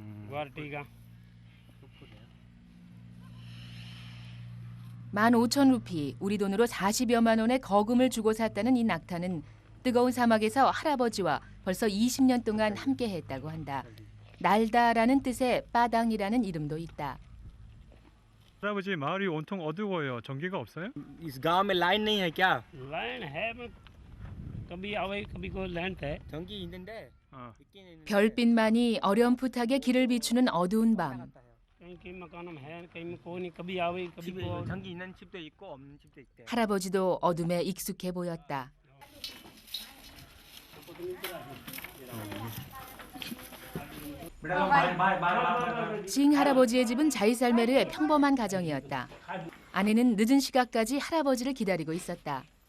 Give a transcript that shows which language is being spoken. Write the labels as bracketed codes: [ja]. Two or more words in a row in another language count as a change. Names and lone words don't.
[ko] 15,000루피, 우리 돈으로 40여만 원의 거금을 주고 샀다는 이 낙타는 뜨거운 사막에서 할아버지와 벌써 20년 동안 함께했다고 한다. 날다라는 뜻의 빠당이라는 이름도 있다. 할아버지 마을이 온통 어두워요. 전기가 없어요? [hi] इस गांव में लाइन नहीं है क्या? लाइन है कभी आवे कभी को लाइन है [ko] 전기 있는데. 별빛만이 어렴풋하게 길을 비추는 어두운 밤. [hi] कहीं मकान में है कहीं में कोई नहीं कभी आवे कभी को [ko] 전기 있는 집도 있고 없는 집도 있대. 할아버지도 어둠에 익숙해 보였다. 싱 할아버지의 집은 자이살메르의 평범한 가정이었다. 아내는 늦은 시각까지 할아버지를 기다리고 있었다.